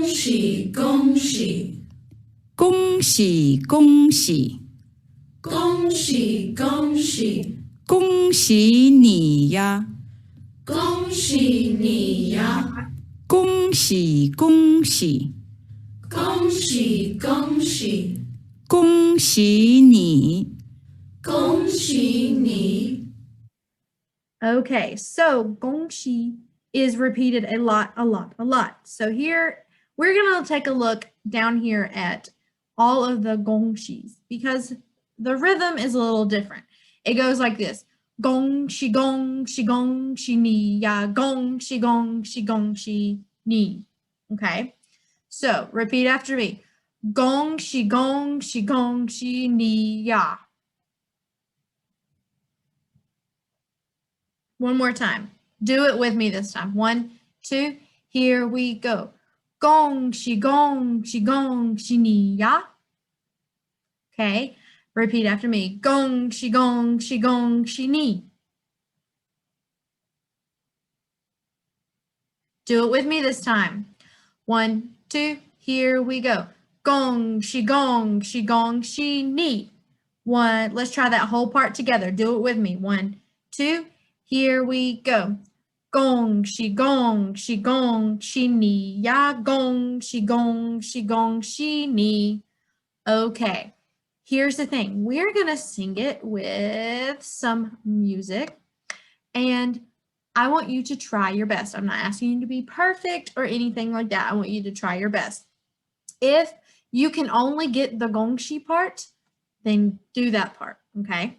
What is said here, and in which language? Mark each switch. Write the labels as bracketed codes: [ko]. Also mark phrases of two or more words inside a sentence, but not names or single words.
[zh] 喜恭喜恭喜恭喜恭喜恭喜恭喜你呀恭喜你呀恭喜恭喜恭喜恭喜恭喜你恭喜你 [en] Okay, so [zh] 恭喜 [en] is repeated a lot. So here, we're going to take a look down here at all of the Gong Xis because the rhythm is a little different. It goes like this. [zh] 恭喜你呀恭喜你. [en] Okay, so repeat after me. [zh] 恭喜你呀. [en] One more time. Do it with me this time. 1, 2, here we go. [zh] 恭喜你呀. [en] Okay, Repeat after me. [zh] 恭喜恭喜恭喜你. [en] Do it with me this time. 1, 2, here we go. [zh] 恭喜恭喜恭喜你. [en] 1, let's try that whole part together. Do it with me. 1, 2, here we go. [zh] 恭喜恭喜恭喜你呀恭喜恭喜恭喜你. [en] Okay, here's the thing. We're gonna sing it with some music, and I want you to try your best. I'm not asking you to be perfect or anything like that. I want you to try your best. If you can only get the [zh] 恭喜 [en] part, then do that part, okay?